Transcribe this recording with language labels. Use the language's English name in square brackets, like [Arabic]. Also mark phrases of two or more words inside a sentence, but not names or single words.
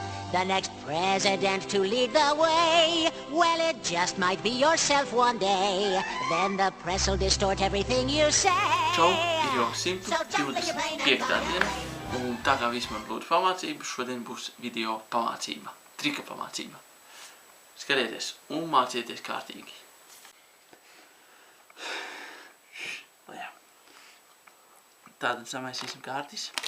[English] The next president to lead the way. Well, it just might be yourself one day. Then the press will distort everything you say. [Latvian] Čau, ir jau 125. diena, un tā kā viss man lūdzu pamācība, šodien būs video pamācība, trika pamācība. Skatieties un mācieties kārtīgi. Tātad samaisīsim kārtis.